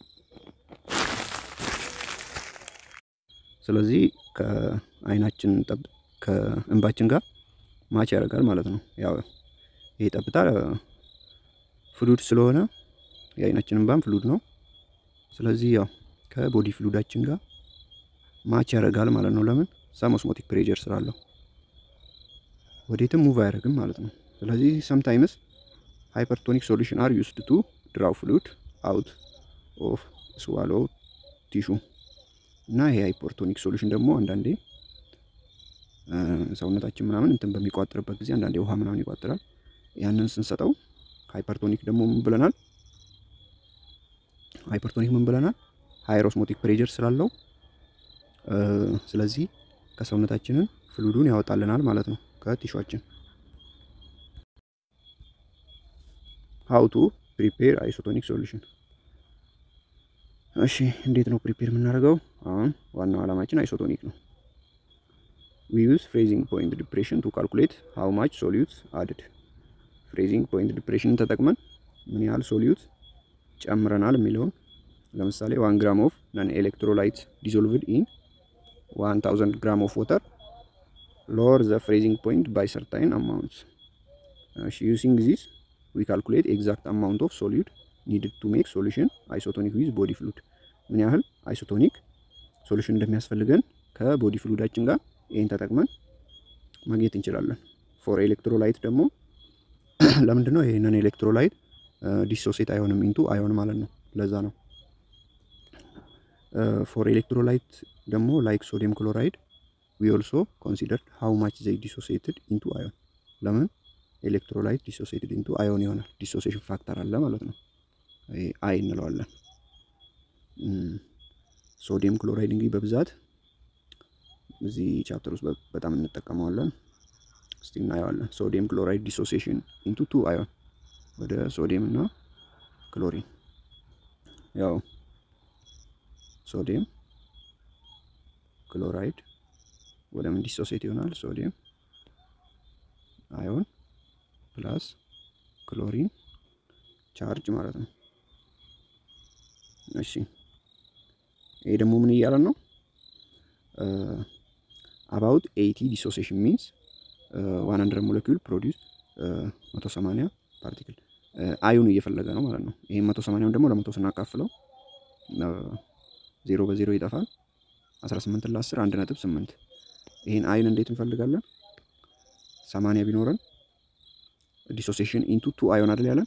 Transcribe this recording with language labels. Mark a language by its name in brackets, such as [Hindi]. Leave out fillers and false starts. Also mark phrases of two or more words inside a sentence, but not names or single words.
[Amharic] ስለዚህ ከአይናችን ከእንባችን ጋር ማች ያደርጋል ማለት ነው። ያው ይሄ ጠብታ ፍሉድ ስለሆነ የአይናችን እንባም ፍሉድ ነው። ስለዚህ ያው ከቦዲ ፍሉዳችን ጋር ማች ያደርጋል ማለት ነው። ለምን? [English] same osmotic pressure [Amharic] ስላለው ወዴትም ሙቭ አያደርግም ማለት ነው። ስለዚህ [English] sometimes hypertonic solution are used to draw fluid out of swallow tissue [Amharic] እና ይሄ [English] hypertonic solution [Amharic] ደግሞ አንዳንዴ ሰውነታችን ምናምን እንትን በሚቋጥርበት ጊዜ አንዳንዴ ውሃ ምናምን ይቋጥራል። ያንን ስንሰጠው ሃይፐርቶኒክ ደግሞ ምን ብለናል? ሃይፐርቶኒክ ምን ብለናል? [English] higher osmotic pressure [Amharic] ስላለው ስለዚህ ከሰውነታችንን ፍሉዱን ያወጣልናል ማለት ነው ከቲሹአችን። [English] how to prepare isotonic solution። [Amharic] እሺ እንዴት ነው ፕሪፔር የምናደርገው? አሁን ዋናው ዓላማችን አይሶቶኒክ ነው። [English] we use freezing point depression to calculate how much solute added። freezing point depression [Amharic] ተጠቅመን ምን ያህል ሶሊዩት ጨምረናል የሚለውን ለምሳሌ 1 [English] gram of non electrolyte dissolved in 1000 gram of water lower the freezing point by certain amounts። using this we calculate exact amount of solute needed to make solution isotonic with body fluid። [Amharic] ምን ያህል [English] isotonic solution [Amharic] እንደሚያስፈልገን ከቦዲ ፍሉዳችን ጋር ይሄን ተጠቅመን ማግኘት እንችላለን። [English] for electrolyte [Amharic] ደግሞ ለምንድን ነው ይሄንን ኤሌክትሮላይት ዲሶሴት አይሆንም [English] into ion [Amharic] ማለት ነው። ለዛ ነው [English] for electrolyte [Amharic] ደግሞ [English] like sodium chloride we also considered how much they dissociated into ion። [Amharic] ለምን ኤሌክትሮላይት [English] dissociated into ion [Amharic] ይሆናል? [English] dissociation factor [Amharic] አለ ማለት ነው። ይሄ አይ እንለዋለን። [English] sodium chloride [Amharic] እንግዲህ በብዛት እዚህ ቻፕተር ውስጥ በጣም እንጠቀመዋለን። እስቲ እናየዋለን። [English] sodium chloride dissociation into 2 ion [Amharic] ወደ ሶዲየም እና ክሎሪን። ያው [English] sodium chloride [Amharic] ወደ ምን ዲሶሲዬት ይሆናል? [English] sodium ion plus chlorine charge [Amharic] ማለት ነው። እሺ ይሄ ደግሞ ምን እያለን ነው? [English] about 80 dissociation means 100 molecule produce 180 particle ion [Amharic] እየፈለገ ነው ማለት ነው። ይሄ 180ን ደግሞ ለ100 ስናካፍለው 0 በ0 ይጠፋል። 18 ለ10 1.8። ይሄን አይን እንዴት እንፈልጋለን? 80 ቢኖረን [English] dissociation into 2 ion [Amharic] አይደል ያለን?